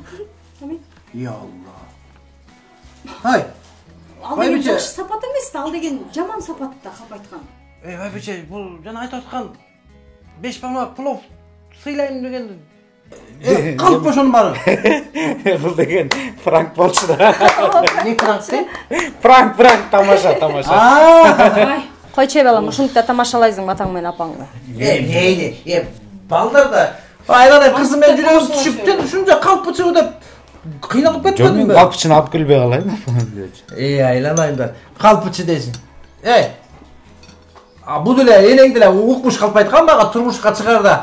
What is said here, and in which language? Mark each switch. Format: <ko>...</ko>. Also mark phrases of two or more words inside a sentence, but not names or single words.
<ar>Я Алла. Ай.</ar> <ky>Ал деген жакшы сапат эмес, ал деген жаман сапатта калпайткан. Байбиче, бул жана айтып аткан 5 бармак плов сыйлайм деген. Калп ошонун баары. Бул деген франк болчу да. Не франк де? Франк, тамаша. Ай, койчой балам, ушунтта тамашалайсың атаң менен апаңды. Мейли, балдар да. Айдан кызым мен жүрөгүм түшүптен ушунча калпычы деп кыйналып кетпедимби? Мен калпычын алып келбей калайын. Айланайын да. Калпычы дейсиң. Бул деле энең деле укмуш калпайткан мага турмушка чыгарда.</ky>